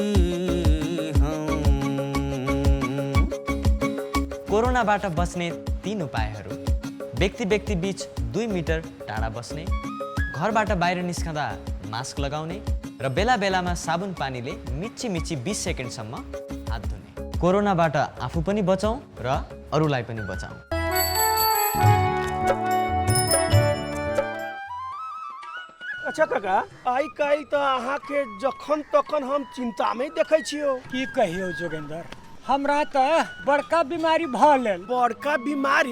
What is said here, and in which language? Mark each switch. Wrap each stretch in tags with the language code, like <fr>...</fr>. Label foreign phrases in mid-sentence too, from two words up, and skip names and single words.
<ne>कोरोनाबाट बच्ने 3 उपायहरू: व्यक्ति व्यक्ति बीच 2 मिटर टाढा बस्ने, घरबाट बाहिर निस्कँदा मास्क लगाउने र बेला बेलामा साबुन पानीले मिच्ची मिच्ची 20 सेकेन्डसम्म हात धुने। कोरोनाबाट आफू पनि बचाउँ र अरूलाई पनि बचाउँ।</ne> <mai>अच्छा काका, आइ काल्हि त अहाँके जखन तखन हम चिंतामे देखै छियौ। की कहियो जोगेंद्र, हमरा त बड़का बीमारी भ गेल। बड़का बीमारी?</mai>